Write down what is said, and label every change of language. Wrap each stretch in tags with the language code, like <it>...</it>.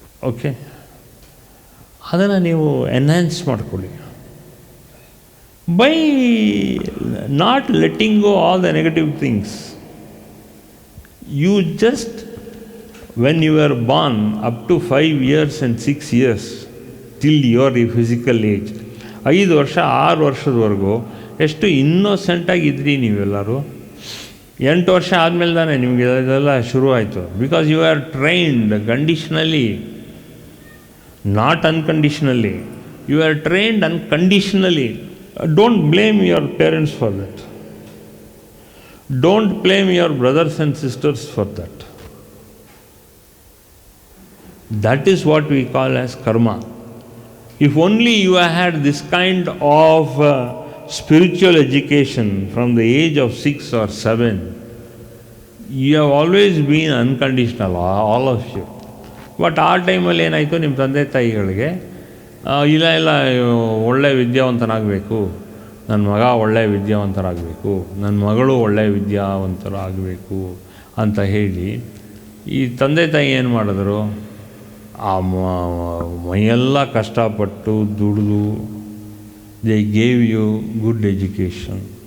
<kn>Okay, ಅದನ್ನು ನೀವು enhance ಮಾಡ್ಕೊಳ್ಳಿ</kn> <en>by not letting go all the negative things. You just, when you were born up to 5 years and 6 years till your physical age,</en> <kn>5 ವರ್ಷ 6 ವರ್ಷದವರೆಗೂ ಎಷ್ಟು ಇನ್ನೋಸೆಂಟಾಗಿದ್ರಿ ನೀವೆಲ್ಲರೂ. 8 ವರ್ಷ ಆದಮೇಲೆ ತಾನೇ ನಿಮಗೆ ಇದೆಲ್ಲ ಶುರು ಆಯಿತು.</kn> <en>Because you are trained conditionally, not unconditionally. You are trained unconditionally. Don't blame your parents for that. Don't blame your brothers and sisters for that. That is what we call as karma. If only you had this kind of spiritual education from the age of 6 or 7, you have always been unconditional, all of you.</en> <kn>But ಆ ಟೈಮಲ್ಲಿ ಏನಾಯಿತು, ನಿಮ್ಮ ತಂದೆ ತಾಯಿಗಳಿಗೆ ಇಲ್ಲ ಒಳ್ಳೆಯ ವಿದ್ಯಾವಂತನಾಗಬೇಕು, ನನ್ನ ಮಗ ಒಳ್ಳೆಯ ವಿದ್ಯಾವಂತರಾಗಬೇಕು, ನನ್ನ ಮಗಳು ಒಳ್ಳೆಯ ವಿದ್ಯಾವಂತರಾಗಬೇಕು ಅಂತ ಹೇಳಿ ಈ ತಂದೆ ತಾಯಿ ಏನು ಮಾಡಿದ್ರು, ಆ ಮೈಯೆಲ್ಲ ಕಷ್ಟಪಟ್ಟು ದುಡಿದು</kn> <en>They gave you good education.</en>